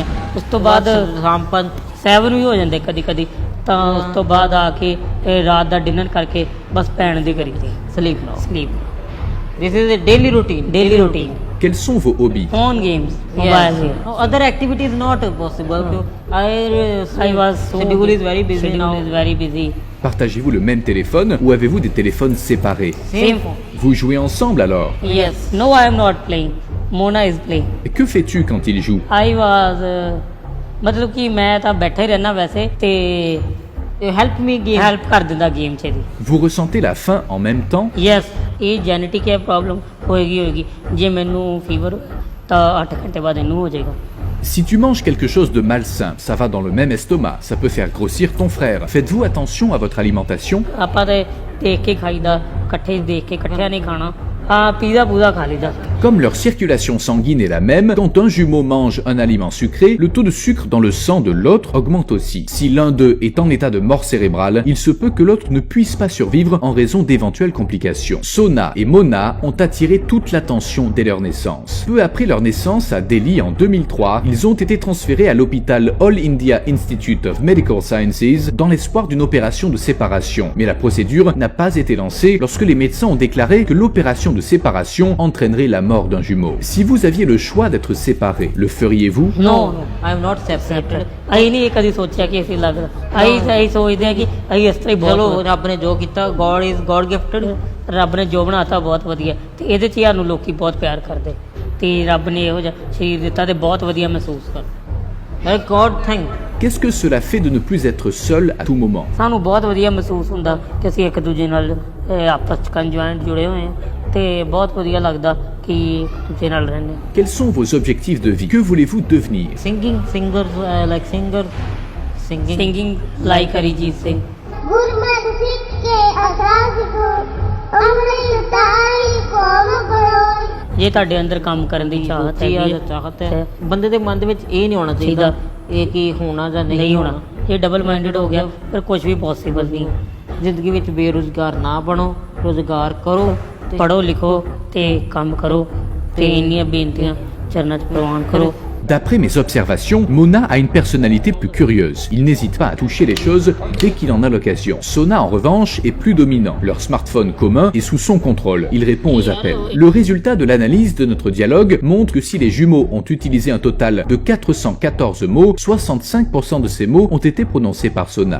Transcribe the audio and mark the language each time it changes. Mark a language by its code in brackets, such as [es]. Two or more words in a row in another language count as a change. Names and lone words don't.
[pa] ਉਸ ਤੋਂ ਬਾਅਦ ਸ਼ਾਮ 7 ਵੀ ਹੋ ਜਾਂਦੇ ਕਦੀ ਕਦੀ, ਤਾਂ ਉਸ ਤੋਂ ਬਾਅਦ ਆ ਕੇ ਰਾਤ ਦਾ ਡਿਨਰ ਕਰਕੇ ਬਸ ਪੈਣ ਦੀ ਕਰੀ ਦੀ ਸਲੀਪ। [en] This is a daily routine. [fr] Quels sont vos hobbies? [en] Phone games, mobile Yes. games. No, other activities not possible. I was so schedule is very busy schedule now. is very busy. [fr] Partagez-vous le même téléphone ou avez-vous des téléphones séparés? [en] Same phone. [fr] Vous jouez ensemble alors? [en] Yes. No, I am not playing. Mona is playing. [fr] Et que fais-tu quand il joue? [en] I was [pa] ਮਤਲਬ ਕਿ ਮੈਂ ਤਾਂ ਬੈਠਾ ਹੀ ਰਹਿਣਾ ਵੈਸੇ ਤੇ [en] Help me game. [pa] ਹੈਲਪ ਕਰ ਦਿੰਦਾ ਗੇਮ 'ਚ ਦੀ। [fr] Vous ressentez la faim en même temps? [pa] ਯੈਸ, ਇਹ ਜੈਨੇਟਿਕ ਹੈ ਪ੍ਰੋਬਲਮ ਹੋਏਗੀ। ਜੇ ਮੈਨੂੰ ਫੀਵਰ ਤਾਂ 8 ਘੰਟੇ ਬਾਅਦ ਇਹਨੂੰ ਹੋ ਜਾਏਗਾ। [fr] Si tu manges quelque chose de malsain, ça va dans le même estomac, ça peut faire grossir ton frère. Faites-vous attention à votre alimentation? [pa] ਆਪਾਂ ਤੇ ਦੇਖ ਕੇ ਖਾਈਦਾ, ਇਕੱਠੇ ਦੇਖ ਕੇ ਇਕੱਠਿਆਂ ਨਹੀਂ ਖਾਣਾ। ਹਾਂ, ਪੀਜ਼ਾ ਪੂਜ਼ਾ ਖਾ ਲਈਦਾ। [fr] Comme leur circulation sanguine est la même, quand un jumeau mange un aliment sucré, le taux de sucre dans le sang de l'autre augmente aussi. Si l'un d'eux est en état de mort cérébrale, il se peut que l'autre ne puisse pas survivre en raison d'éventuelles complications. Sona et Mona ont attiré toute l'attention dès leur naissance. Peu après leur naissance à Delhi en 2003, ils ont été transférés à l'hôpital All India Institute of Medical Sciences dans l'espoir d'une opération de séparation. Mais la procédure n'a pas été lancée lorsque les médecins ont déclaré que l'opération de séparation entraînerait la mort d'un jumeau. Si vous aviez le choix d'être séparés, le feriez-vous? [en] No, I am not separated. [pa] ਅਸੀਂ ਨਹੀਂ ਇਹ ਕਦੀ ਸੋਚਿਆ ਕਿ ਅਸੀਂ ਲੱਗਦਾ। ਅਸੀਂ ਸੋਚਦੇ ਆ ਕਿ ਅਸੀਂ ਇਸ ਤਰ੍ਹਾਂ ਹੀ ਚਲੋ ਬਹੁਤ ਰੱਬ ਨੇ ਜੋ ਕੀਤਾ, [en] God is God gifted. [pa] ਰੱਬ ਨੇ ਜੋ ਬਣਾਤਾ ਬਹੁਤ ਵਧੀਆ, ਤੇ ਇਹਦੇ 'ਚ ਹੀ ਸਾਨੂੰ ਲੋਕੀ ਬਹੁਤ ਪਿਆਰ ਕਰਦੇ, ਤੇ ਰੱਬ ਨੇ ਇਹੋ ਜਿਹਾ ਸਰੀਰ ਦਿੱਤਾ ਤੇ ਬਹੁਤ ਵਧੀਆ ਮਹਿਸੂਸ ਕਰ। [en] God thank. [fr] Qu'est-ce que cela fait de ne plus être seul à tout moment? [pa] ਸਾਨੂੰ ਬਹੁਤ ਵਧੀਆ ਮਹਿਸੂਸ ਹੁੰਦਾ ਕਿ ਅਸੀਂ ਇੱਕ ਦੂਜੇ ਨਾਲ ਆਪਸ 'ਚ ਕੰਜੁਆਇੰਟ ਜੁੜੇ ਹੋਏ ਹਾਂ, ਤੇ ਬਹੁਤ ਵਧੀਆ ਲੱਗਦਾ ਕਿ ਇੱਕ ਦੂਜੇ ਨਾਲ ਰਹਿੰਦੇ ਹਾਂ। [fr] Quels sont vos objectifs de vie? Que voulez-vous devenir? [en] Singing, singing. singing like Arijit Singh. गुरमत सिख के आजाद को अमृत ताई कौम करो। [pa] ਜੇ ਤੁਹਾਡੇ ਅੰਦਰ ਕੰਮ ਕਰਨ ਦੀ ਚਾਹਤ ਚਾਹਤ ਹੈਗੀ ਹੈ, ਚਾਹਤ ਹੈ, ਬੰਦੇ ਦੇ ਮਨ ਦੇ ਵਿੱਚ ਇਹ ਨਹੀਂ ਹੋਣਾ ਚਾਹੀਦਾ ਇਹ ਕਿ ਹੋਣਾ ਜਾਂ ਨਹੀਂ ਹੋਣਾ, ਇਹ [en] double minded [pa] ਹੋ ਗਿਆ, ਪਰ ਕੁਝ ਵੀ ਪੋਸੀਬਲ ਨਹੀਂ। ਜ਼ਿੰਦਗੀ ਵਿੱਚ ਬੇਰੁਜ਼ਗਾਰ ਨਾ ਬਣੋ, ਰੁਜ਼ਗਾਰ ਕਰੋ, ਪੜ੍ਹੋ ਲਿਖੋ ਤੇ ਕੰਮ ਕਰੋ, ਤੇ ਇੰਨੀਆਂ ਬੇਨਤੀਆਂ ਚਰਨਾਂ 'ਚ ਪ੍ਰਵਾਨ ਕਰੋ। [fr] D'après mes observations, Mona a une personnalité plus curieuse. Il n'hésite pas à toucher les choses dès qu'il en a l'occasion. Sona, en revanche, est plus dominant. Leur smartphone commun est sous son contrôle. Il répond aux appels. Le résultat de l'analyse de notre dialogue montre que si les jumeaux ont utilisé un total de 414 mots, 65% de ces mots ont été prononcés par Sona.